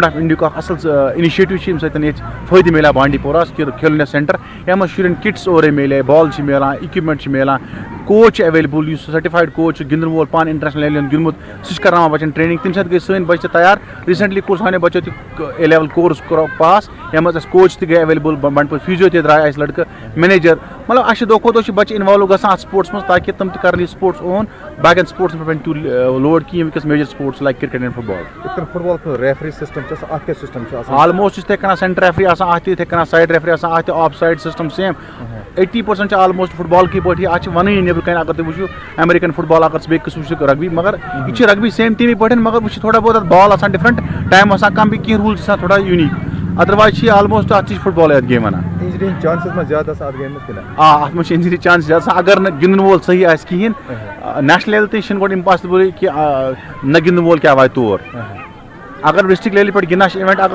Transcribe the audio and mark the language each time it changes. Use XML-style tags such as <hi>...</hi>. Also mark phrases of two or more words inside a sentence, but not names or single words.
<en>of India</en> <ks>اکھ اصل انِشیٹِو چھِ ییٚمہِ سۭتۍ ییٚتہِ فٲیدٕ میلیو بانڈی پوراہس کھیلو انڈیا سینٹر یتھ منٛز شُرٮ۪ن کِٹس اورے میلے بال چھِ میلان اِکوپمنٹ چھِ میلان کوچ چھِ ایویلیبل یُس</ks> <en>certified coach</en> <ks>چھُ گِنٛدن وول پانہٕ</ks> <en>international level</en> <ks>ہُنٛد گِنٛدمُت سُہ چھُ کرناوان بچن ٹرینِنٛگ تمہِ سۭتۍ گٔے سٲنۍ بچہِ تہِ تیار ریٖسنٹلی کوٚر سانیو بچو تہِ</ks> <en>A level course</en> <ks>کوٚرُکھ پاس یتھ منٛز اَسہِ کوچ تہِ گٔے ایویلیبل بنڈپور فیٖزیو تہِ درٛاے اَسہِ لڑکہٕ مینیجر مطلب اَسہِ چھِ دۄہ کھۄتہٕ دۄہ چھِ بچہِ اِنوالو گژھان اتھ سپورٹس منٛز تاکہِ تِم تہِ کرن یہِ سپورٹس اون باقین سپورٹسن پٮ۪ٹھ پیٚنہِ تیوٗت لوڈ کِہیٖنۍ وٕنکیٚس</ks> <en>major sports like cricket and football</en> <ks>یِتھ کٔنۍ فُٹ بال</ks> <en>referee system</en> <ks>چھِ آسان اتھ کیاہ سسٹم چھُ آسان آلموسٹ چھِ یِتھٕے کٔنۍ</ks> <en>center referee</en> <ks>آسان اتھ تہِ یِتھٕے کٔنۍ</ks> <en>side referee</en> <ks>آسان اتھ تہِ</ks> <en>off side system same</en> <ks>80% چھِ آلموسٹ فٹ بال کی پٲٹھی اتھ چھِ ونٲنی نیبرٕ کٔنۍ اگر تُہۍ وٕچھِو</ks> <en>American football</en> <ks>اگر ژٕ بیٚیہِ قٕسمٕچ چھِ رگبی مگر یہِ چھِ رگبی سیم تمی پٲٹھۍ مگر وٕچھ تھوڑا بہت اتھ بال آسان</ks> <en>different time</en> <ks>آسان کم بیٚیہِ کینٛہہ روٗلز آسان تھوڑا</ks> <en>unique otherwise</en> <ks>چھِ یہِ آلموسٹ اتھ چھِ فٹ بال یتھ گیم ونان انجری ہٕنٛدۍ چانسز ما زیادٕ آسان اتھ گیمہِ منٛز کِنہٕ اتھ منٛز چھِ</ks> <en>injury chance</en> <ks>زیادٕ آسان اگر نہٕ گِنٛدن وول صحیح آسہِ کِہیٖنۍ</ks> <en>national level</en> <ks>تہِ چھِنہٕ گۄڈٕ امپاسبٕل کہِ نہ گِنٛدن وول کیٛاہ واتہِ تور اگر</ks> <en>district level</en> <ks>پٮ۪ٹھ گِنٛدان چھِ اِوینٹ</ks>